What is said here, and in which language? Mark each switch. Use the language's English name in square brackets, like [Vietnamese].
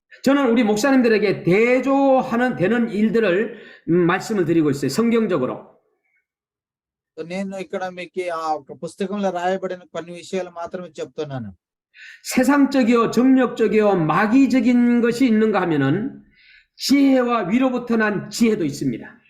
[Korean] 저는 우리 목사님들에게 되는 일들을 말씀을 드리고 있어요. 성경적으로. [Telugu] నేను ఇక్కడ మీకు ఆ ఒక పుస్తకంలో రాయబడిన కొన్ని విషయాలు మాత్రమే చెప్తున్నాను. [Korean] 세상적이요, 정력적이요, 마귀적인 것이 있는가 하면은 지혜와 위로부터 난 지혜도 있습니다.